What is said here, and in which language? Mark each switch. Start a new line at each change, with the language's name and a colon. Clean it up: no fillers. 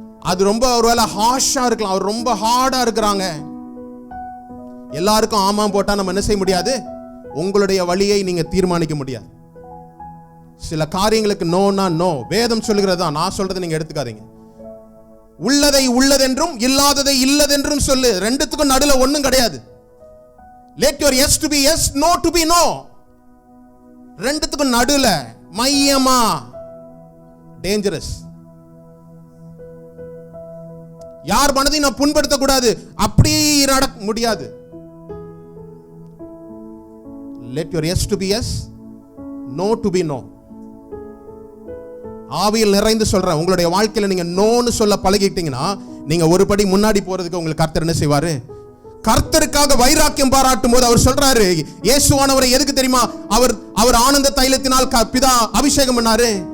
Tamil: அது ரொம்ப ஒருவேளை ஹார்ஷா இருக்கலாம், அவர் ரொம்ப ஹார்டா இருக்கிறாங்க. எல்லாருக்கும் ஆமா போட்டா நம்ம என்ன செய்ய முடியாது? உங்களுடைய வழியை நீங்க தீர்மானிக்க முடியாது. சில காரியங்களுக்கு நோனா நோ. வேதம் சொல்லுகிறதா, நான் சொல்றதை நீங்க எடுத்துக்காதீங்க. உள்ளதை உள்ளதென்றும் இல்லாததை இல்லதென்றும் சொல்லு. ரெண்டுத்துக்கும் நடுல ஒண்ணும் கிடையாது.
English: Let your yes to be yes, no to be no.
Tamil: ரெண்டுத்துக்கும் நடுல மையமா டேஞ்சரஸ். யார் மனதையும் நான் புண்படுத்த கூடாது, அப்படி நடக்க முடியாது.
English: Let your yes to be yes, no to be no.
Tamil: ஆவியில் நிறைந்து சொல்றேன், உங்களுடைய வாழ்க்கையில நீங்க நோன்னு சொல்ல பழகிட்டீங்கன்னா நீங்க ஒரு படி முன்னாடி போறதுக்கு உங்களுக்கு கர்த்தர் என்ன செய்வாரு? கர்த்தருக்காக வைராக்கியம் பாராட்டும் போது அவர் சொல்றாரு, இயேசுவானவரை எதுக்கு தெரியுமா அவர் ஆனந்த தைலத்தினால் பிதா அபிஷேகம் பண்ணாரு.